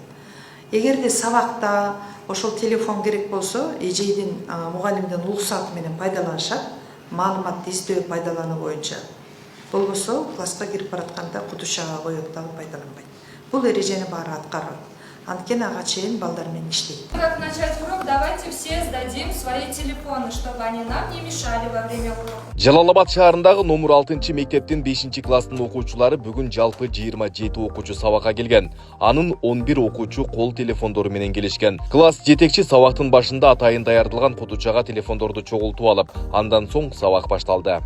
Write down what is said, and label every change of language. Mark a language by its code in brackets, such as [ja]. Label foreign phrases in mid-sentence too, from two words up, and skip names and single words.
[ky] Эгерде сабакта ошол телефон керек болсо, эжейдин мугалимдин уруксаты менен пайдаланышат, маалыматты издөө пайдалануу боюнча. Болбосо класска кирип баратканда кутушага коюп дагы пайдаланбайт. Бул эрежени баары аткарылат. Анткени ага чейин балдар менен иштейт. [ru] Как начать урок, давайте все сдадим свои телефоны, чтобы они нам не мешали во время урока. [ky] Жалал Абад шаарындагы номер 6 мектептин 5 класстын окуучулары бүгүн жалпы 27 окуучу сабакка келген. Анын 11 окуучу кол телефондору менен келишкен. Класс жетекчи сабактын башында атайын даярдалган кутучага телефондорду чогултуп алып, андан соң сабак башталды.